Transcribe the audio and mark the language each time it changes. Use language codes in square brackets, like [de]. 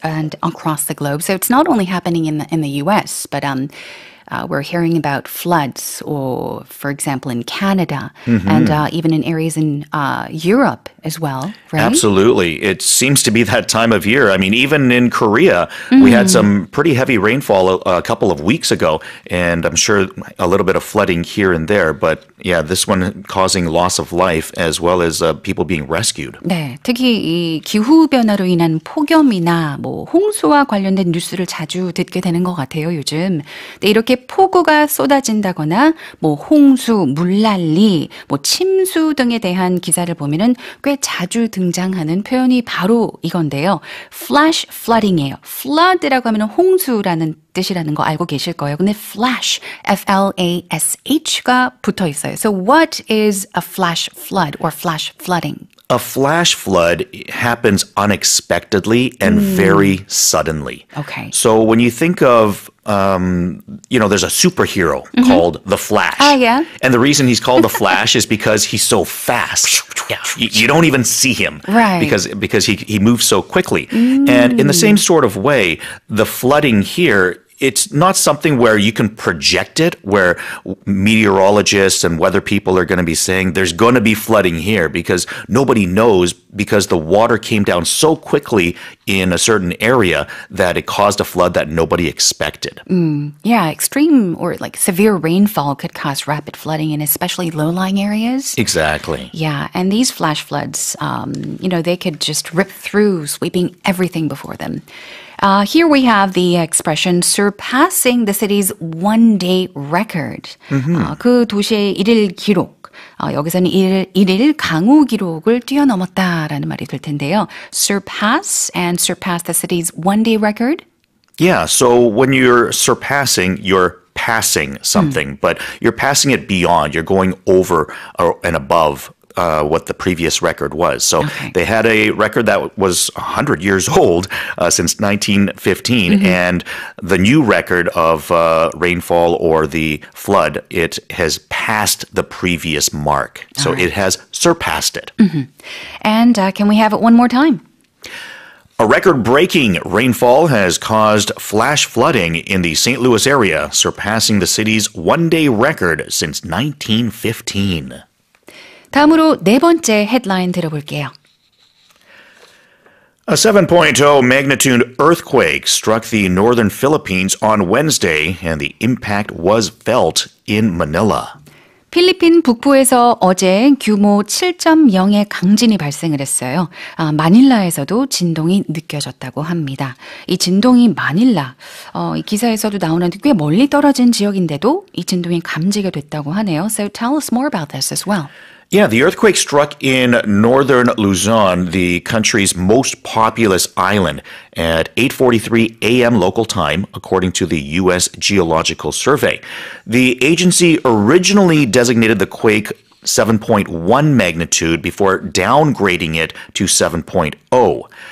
[en] and across the globe. So it's not only happening in the U.S., but we're hearing about floods, or for example, in Canada, and even in areas in Europe as well, right? Absolutely. It seems to be that time of year. I mean, even in Korea, we had some pretty heavy rainfall a couple of weeks ago, and I'm sure a little bit of flooding here and there. But yeah, this one causing loss of life as well as people being rescued. [ko] 네, 특히 이 기후 변화로 인한 폭염이나 뭐 홍수와 관련된 뉴스를 자주 듣게 되는 것 같아요, 요즘. 근데 이렇게 폭우가 쏟아진다거나 뭐 홍수, 물난리, 뭐 침수 등에 대한 기사를 보면은 꽤 자주 등장하는 표현이 바로 이건데요. Flash flooding이에요. Flood라고 하면 홍수라는 뜻이라는 거 알고 계실 거예요. 근데 flash, F-L-A-S-H가 붙어 있어요. [en] So what is a flash flood or flash flooding? A flash flood happens unexpectedly and very suddenly. Okay. So when you think of, there's a superhero called the Flash. Yeah. And the reason he's called the Flash is because he's so fast. Yeah. You don't even see him. Right. Because he moves so quickly. And in the same sort of way, the flooding here, it's not something where you can project it, where meteorologists and weather people are going to be saying there's going to be flooding here, because nobody knows, because the water came down so quickly in a certain area that it caused a flood that nobody expected. Yeah, extreme or like severe rainfall could cause rapid flooding in especially low-lying areas. Exactly. Yeah, and these flash floods, they could just rip through, sweeping everything before them. Here we have the expression surpassing the city's one-day record. [ko] 그 도시의 일일 기록. 여기서는 일일 강우 기록을 뛰어넘었다라는 말이 될 텐데요. [en] Surpass and surpass the city's one-day record. Yeah, so when you're surpassing, you're passing something, but you're passing it beyond. You're going over and above what the previous record was. So they had a record that was 100 years old since 1915, and the new record of rainfall or the flood, it has passed the previous mark. So it has surpassed it. And can we have it one more time? A record-breaking rainfall has caused flash flooding in the St. Louis area, surpassing the city's one-day record since 1915. [ko] 다음으로 네 번째 헤드라인 들어볼게요. [en] A 7.0 magnitude earthquake struck the northern Philippines on Wednesday, and the impact was felt in Manila. [ko] 필리핀 북부에서 어제 규모 7.0의 강진이 발생을 했어요. 마닐라에서도 진동이 느껴졌다고 합니다. 이 진동이 마닐라, 이 기사에서도 나오는데 꽤 멀리 떨어진 지역인데도 이 진동이 감지가 됐다고 하네요. [en] So tell us more about this as well. Yeah, the earthquake struck in northern Luzon, the country's most populous island, at 8:43 a.m. local time, according to the U.S. Geological Survey. The agency originally designated the quake 7.1 magnitude before downgrading it to 7.0.